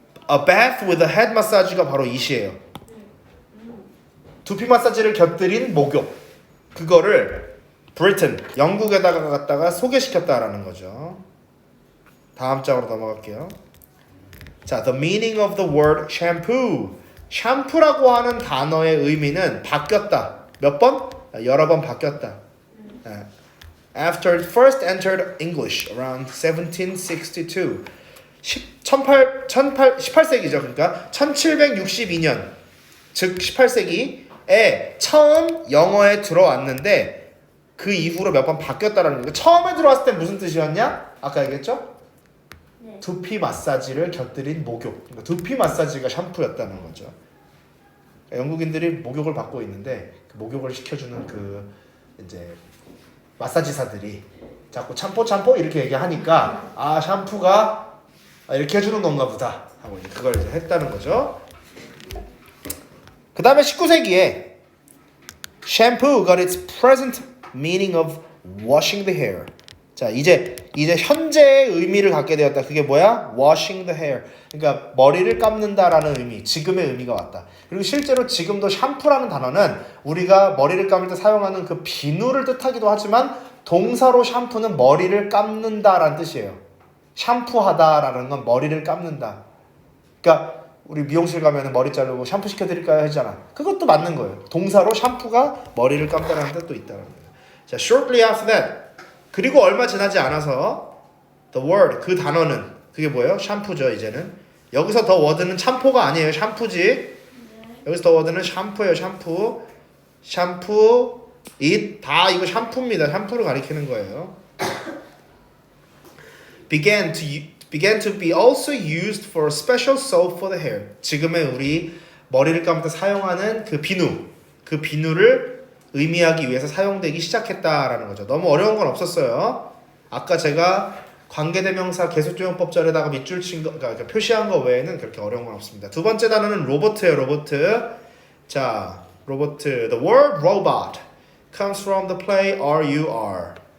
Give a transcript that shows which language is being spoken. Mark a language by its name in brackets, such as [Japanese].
[English] A bath with a head massage가 [Korean] 바로 이시예요. 두피 마사지를 곁들인 목욕. 그거를 Britain, 영국에다가 갖다가 소개시켰다라는 거죠. 다음 장으로 넘어갈게요. 자, [English] the meaning of the word shampoo. [Korean] 샴푸라고 하는 단어의 의미는 바뀌었다. 몇 번? 여러 번 바뀌었다. [English] After it first entered English around 1762. [Korean] 18세기죠. 그러니까 1762년, 즉 18세기에 처음 영어에 들어왔는데 그 이후로 몇 번 바뀌었다라는 거예요. 처음에 들어왔을 때 무슨 뜻이었냐? 아까 얘기했죠? 네. 두피 마사지를 곁들인 목욕. 그러니까 두피 마사지가 샴푸였다는 거죠. 그러니까 영국인들이 목욕을 받고 있는데 그 목욕을 시켜주는 그 이제 마사지사들이 자꾸 참포 이렇게 얘기하니까 아 샴푸가 이렇게 해주는 건가 보다 하고 이제 그걸 이제 했다는 거죠. 그 다음에 19세기에 [English] shampoo got its present meaning of washing the hair. [Korean] 자 이제 현재의 의미를 갖게 되었다. 그게 뭐야? [English] washing the hair. [Korean] 그러니까 머리를 감는다라는 의미, 지금의 의미가 왔다. 그리고 실제로 지금도 샴푸라는 단어는 우리가 머리를 감을 때 사용하는 그 비누를 뜻하기도 하지만 동사로 샴푸는 머리를 감는다라는 뜻이에요. 샴푸하다라는 건 머리를 감는다. 그러니까 우리 미용실 가면 머리 자르고 샴푸 시켜드릴까요? 하잖아. 그것도 맞는 거예요. 동사로 샴푸가 머리를 감다라는 뜻도 있다는 거예요. 자, [English] shortly after that. [Korean] 그리고 얼마 지나지 않아서 the word, 그 단어는 그게 뭐예요? 샴푸죠. 이제는 여기서 the word는 참포가 아니에요. 샴푸지. 여기서 the word는 샴푸예요. 샴푸 it 다 이거 샴푸입니다. 샴푸를 가리키는 거예요. [English] began to be also used for special soap for the hair. [Korean] 지금의 우리 머리를 감을 때 사용하는 그 비누를 의미하기 위해서 사용되기 시작했다라는 거죠. 너무 어려운 건 없었어요. 아까 제가 관계대명사 계속조용법절에다가 밑줄 친 거, 그러니까 표시한 거 외에는 그렇게 어려운 건 없습니다. 두 번째 단어는 로봇이에요. 로봇. 자, 로봇. [English] The word robot comes from the play RUR.